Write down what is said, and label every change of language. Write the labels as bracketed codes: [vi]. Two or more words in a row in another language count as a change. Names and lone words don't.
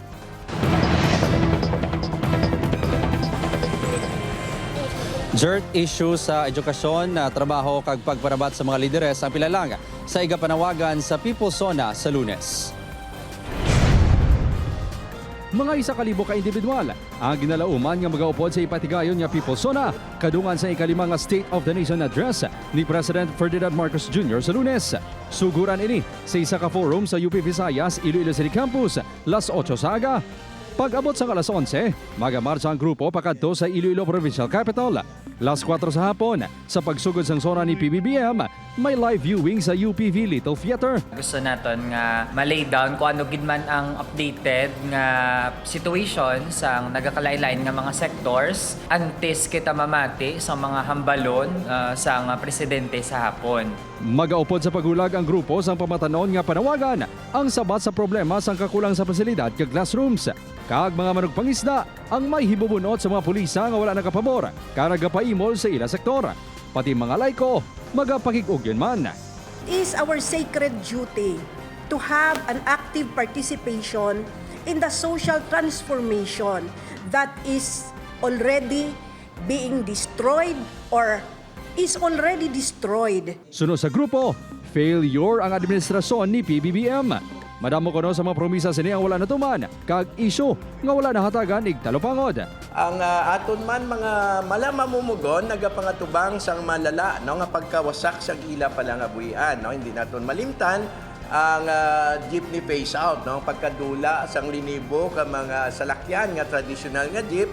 [hil] Dirt issue sa edukasyon, trabaho kag pagparabat sa mga lideres ang pilalang sa igapanawagan sa People's Sona sa Lunes. Mga 1,000 ka individual ang ginalauman nga magaupod sa ipatigayon nga People's Sona kadungan sa ikalimang nga State of the Nation address ni President Ferdinand Marcos Jr. sa Lunes. Suguran ini sa isa ka forum sa UP Visayas, Iloilo City Campus, las 8 sa aga. Pag-abot sa alas 11, magamarsa ang grupo pakadto sa Iloilo Provincial Capital. Las 4 sa hapon, sa pagsugod sang sona ni PBBM, may live viewing sa UPV Little Theater. Gusto natin nga malay down kung ano gid man ang updated nga situation sa nagakalain-lain nga mga sectors antes kita mamati sa mga hambalon sa nga presidente sa hapon. Magaupod sa pagulag ang grupo sang pamatanon nga panawagan ang sabat sa problema sang kakulang sa pasilidad kag classrooms. Kag mga manugpangisda ang may hibubunot sa mga pulisa nga wala nakapabor karag paimol sa ila sektor. Pati mga laiko, magapakig-ugyon man. [en] It is our sacred duty to have an active participation in the social transformation that is already being destroyed or is already destroyed. [hil] Sunod sa grupo, failure ang administrasyon ni PBBM. Madamo kono sa mga promisa sini ang wala natuman, kag isyu nga wala nahatagan ig talupangod. Ang aton man mga malamamumugon nagapangatubang sang malala no nga pagkawasak sa ila pala nga buhian no, hindi naton malimtan ang [en] jeepney phase out [hil] no, pagkadula sang linibo ka mga salakyan nga traditional nga jeep.